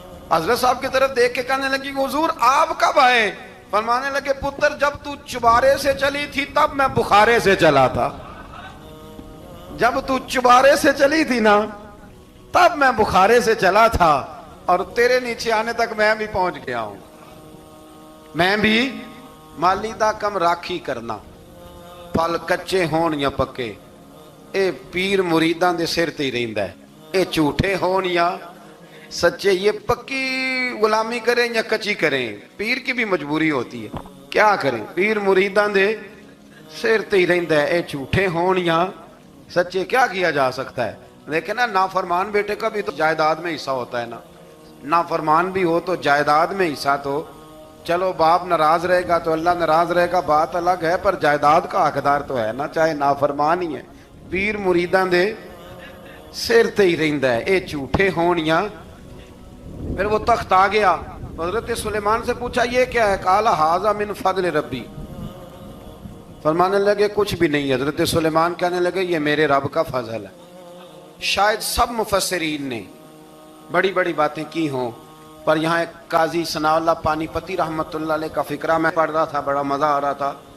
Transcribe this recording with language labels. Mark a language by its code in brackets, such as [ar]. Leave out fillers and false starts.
[ur] حضرت صاحب کی طرف دیکھ کے کہنے لگی حضور آپ کب آئے؟ فرمانے لگے پتر جب تو چبارے سے چلی تھی تب میں بخارے سے چلا تھا. جب تو چبارے سے چلی تھی نا تب میں بخارے سے چلا تھا, اور تیرے نیچے آنے تک میں بھی پہنچ گیا ہوں. [pa] میں بھی مالی دا کم راکھی کرنا, پھل کچے ہون یا پکے, اے پیر مریداں دے سر تے ہی رہندا ہے. اے جھوٹے ہون یا سچے, [ur] یہ پکی غلامی کریں یا کچی کریں, پیر کی بھی مجبوری ہوتی ہے. کیا کریں, [pa] پیر مریداں دے سر تے ہی رہندا ہے. اے جھوٹے ہون یا سچے, [ur] کیا کیا جا سکتا ہے. لیکن نا نافرمان بیٹے کا بھی تو جائیداد میں حصہ ہوتا ہے نا. نافرمان بھی ہو تو جائیداد میں حصہ, تو چلو باپ ناراض رہے گا تو اللہ ناراض رہے گا, بات الگ ہے, پر جائیداد کا حقدار تو ہے نا, چاہے نافرمان ہی ہے. [pa] پیر مریداں دے سر تے ہی رہندا ہے. اے جھوٹے ہون یا. [ur] پھر وہ تخت آ گیا, حضرت سلیمان سے پوچھا یہ کیا ہے؟ [ar] قال ھذا من فضل ربی. [ur] فرمانے لگے کچھ بھی نہیں. حضرت سلیمان کہنے لگے یہ میرے رب کا فضل ہے. شاید سب مفسرین نے بڑی بڑی باتیں کی ہوں, پر یہاں ایک قاضی ثناء اللہ پانی پتی رحمت اللہ علیہ کا فقرہ میں پڑھ رہا تھا, بڑا مزہ آ رہا تھا.